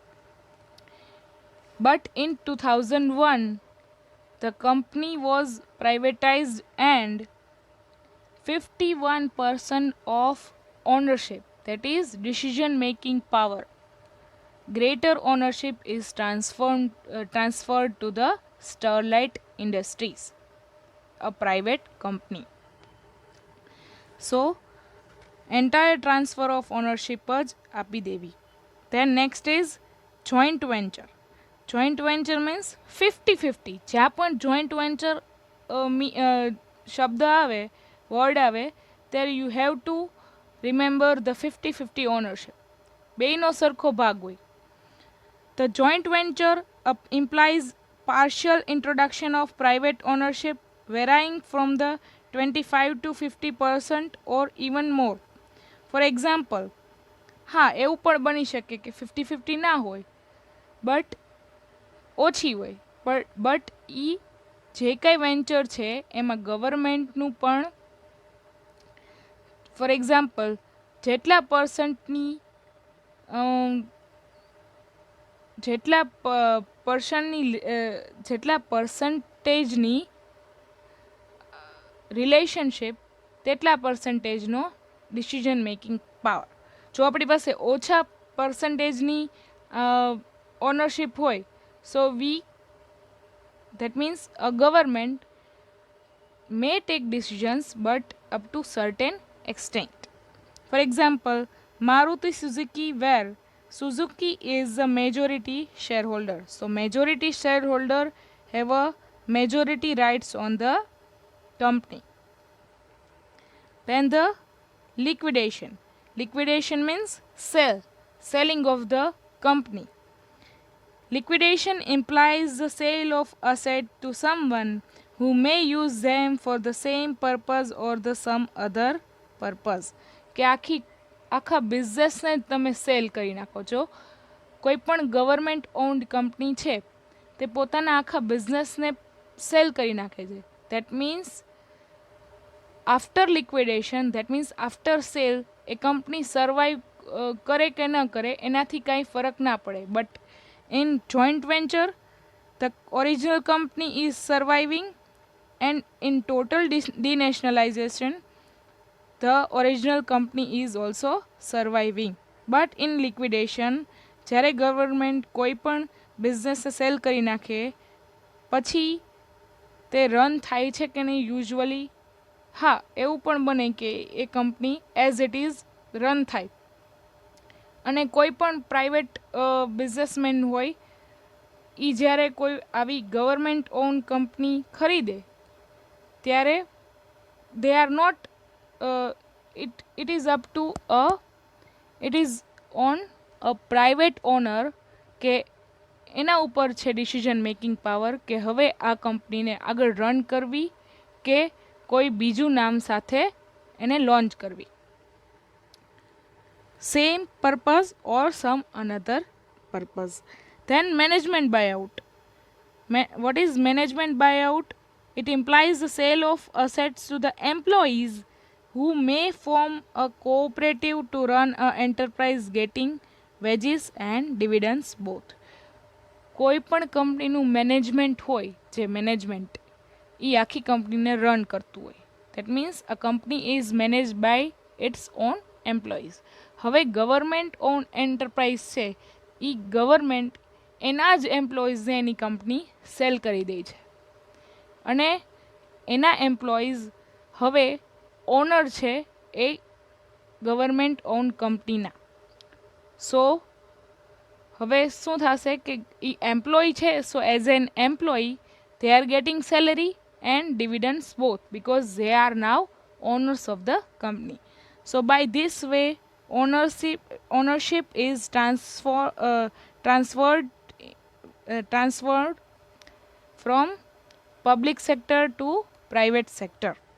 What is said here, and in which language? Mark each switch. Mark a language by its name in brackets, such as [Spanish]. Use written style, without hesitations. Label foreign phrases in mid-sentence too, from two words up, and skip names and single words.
[English] But in 2001, the company was privatized and 51% of ownership, that is decision making power, greater ownership is transferred to the Sterlite Industries, a private company. So entire transfer of ownership [Gujarati] જ આપી દેવી. [English] Then next is joint venture. Joint venture means 50-50. [Gujarati] જ્યાં પણ [English] joint venture [Gujarati] શબ્દ આવે, વર્ડ આવે, ત્યારે [English] you have to remember the 50-50 ownership. [Gujarati] બેયનો સરખો ભાગ હોય. [English] The joint venture implies partial introduction of private ownership varying from the 25 to 50% or even more. For example, [Gujarati] હા, એવું પણ બની શકે કે 50-50 ના હોય બટ ઓછી હોય. બટ એ જે કંઈ વેન્ચર છે એમાં ગવર્મેન્ટનું પણ, [English] for example, [Gujarati] જેટલા પર્સન્ટેજની રિલેશનશિપ તેટલા પર્સન્ટેજનો [English] decision making power. [Gujarati] જો આપણી પાસે ઓછા પર્સન્ટેજની ઓનરશિપ હોય, સો [English] that means a government may take decisions but up to certain extent. For example, Maruti Suzuki, where Suzuki is the majority shareholder. So majority shareholder have a majority rights on the company. Then the liquidation. Liquidation means selling of the company. Liquidation implies the sale of asset to someone who may use them for the same purpose or the some other purpose. [Gujarati] કે આખા બિઝનેસને તમે સેલ કરી નાખો છો. કોઈ પણ [English] government owned company [Gujarati] છે તે પોતાના આખા બિઝનેસને સેલ કરી નાખે છે. [English] that means after liquidation, that means after sale, [Gujarati] એ કંપની સર્વાઈવ કરે કે ન કરે એનાથી કાંઈ ફરક ના પડે. [English] બટ in joint venture, the original company is surviving, and in total denationalization, the original company is also surviving. But in liquidation, [Gujarati] જ્યારે ગવર્મેન્ટ કોઈ પણ બિઝનેસ સેલ કરી નાખે પછી તે રન થાય છે કે નહીં યુઝ્યુઅલી? હા, એવું પણ બને કે એ કંપની [English] as it is [Gujarati] રન થાય. અને કોઈ પણ પ્રાઇવેટ બિઝનેસમેન હોય એ જ્યારે કોઈ આવી [English] government own company [Gujarati] ખરીદે ત્યારે [English] they are not, it is up to it is on a private owner [Gujarati] કે એના ઉપર છે [English] decision making power [Gujarati] કે હવે આ કંપનીને આગળ રન કરવી કે કોઈ બીજું નામ સાથે એને લોન્ચ કરવી. [English] Same purpose or some another purpose. Then management buyout. What is management buyout? It implies the sale of assets to the employees who may form a cooperative to run an enterprise getting wages and dividends both. [Gujarati] કોઈ પણ કંપનીનું મેનેજમેન્ટ હોય, જે મેનેજમેન્ટ એ આખી કંપનીને રન કરતું હોય. [English] That means a company is manage by its own employees. [Gujarati] હવે [English] government own enterprise [Gujarati] છે, એ ગવર્મેન્ટ એના જ એમ્પ્લોઈઝને એની કંપની સેલ કરી દે છે અને એના એમ્પ્લોઈઝ હવે ઓનર છે એ [English] government own [Gujarati] કંપનીના. સો હવે શું થશે કે એ એમ્પ્લોય છે, સો [English] as an employee they are getting salary and dividends both because they are now owners of the company. So by this way ownership is transferred from public sector to private sector.